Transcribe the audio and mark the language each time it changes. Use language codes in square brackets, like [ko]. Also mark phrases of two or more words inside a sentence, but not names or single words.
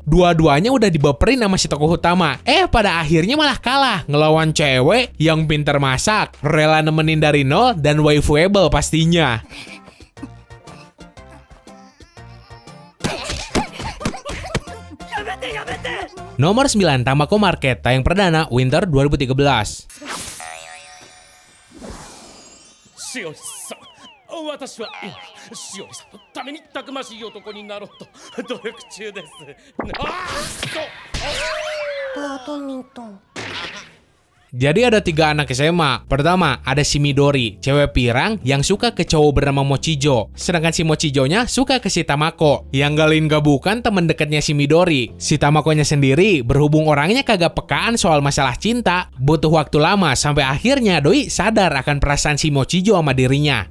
[id] Dua-duanya udah dibaperin sama si tokoh utama. Pada akhirnya malah kalah ngelawan cewek yang pintar masak, rela nemenin dari nol, dan waifuable pastinya. Nomor 9, Tamako Market, tayang perdana Winter 2013. [ja] しおりさん、私は今しおりさんのためにたくましい男になろうと努力中です。バドミントン。 [id] Jadi ada 3 anak SMA. Pertama, ada si Midori, cewek pirang yang suka ke cowok bernama Mochijo. Sedangkan si Mochijo-nya suka ke si Tamako, yang gak lain gak bukan temen dekatnya si Midori. Si Tamako-nya sendiri berhubung orangnya kagak pekaan soal masalah cinta, butuh waktu lama sampai akhirnya doi sadar akan perasaan si Mochijo sama dirinya.